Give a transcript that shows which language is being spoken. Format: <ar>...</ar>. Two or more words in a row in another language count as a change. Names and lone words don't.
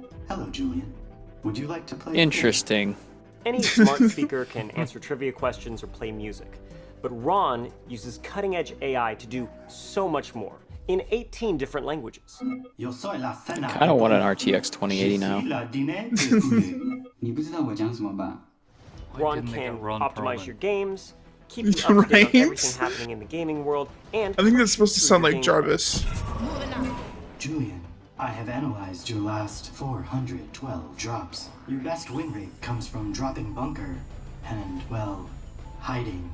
<en>Hello, Julian. Would you like to play? Interesting. Any smart speaker can answer trivia questions or play music, but Ron uses cutting-edge AI to do so much more, in 18 different languages.</en> <es>Yo soy la cena.</es> <en>Kind of want an RTX 2080 now.</en> <fr>Je suis la dîner de poulet.</fr> <zh>你不知道我讲什么吧？</zh> <en>Why Ron didn't they can get Ron optimize Perlman? your games, keep you up to date on Right? everything happening in the gaming world, and I think that's supposed to through sound your like game Jarvis. Julian, I have analyzed your last 412 drops. Your best win rate comes from dropping bunker and, well, hiding.</en>